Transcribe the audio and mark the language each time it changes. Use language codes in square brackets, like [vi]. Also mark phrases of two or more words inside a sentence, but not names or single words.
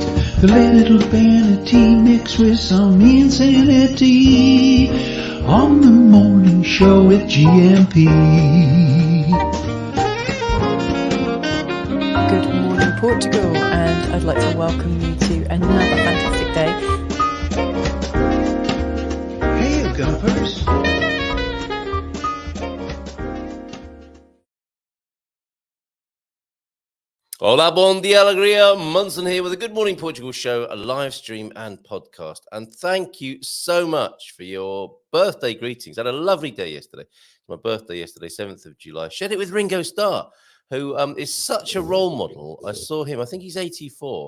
[en] A little vanity mixed with some insanity on the morning show with GMP. Good morning, Portugal, and I'd like to welcome you to another fantastic day. Hey, Gumpers. [pt] Hola, bon dia, alegria. [en] Munson here with a Good Morning Portugal show, a live stream and podcast. And thank you so much for your birthday greetings. I had a lovely day yesterday. My birthday yesterday, 7th of July. Shared it with Ringo Starr, who is such a role model. I saw him, I think he's 84.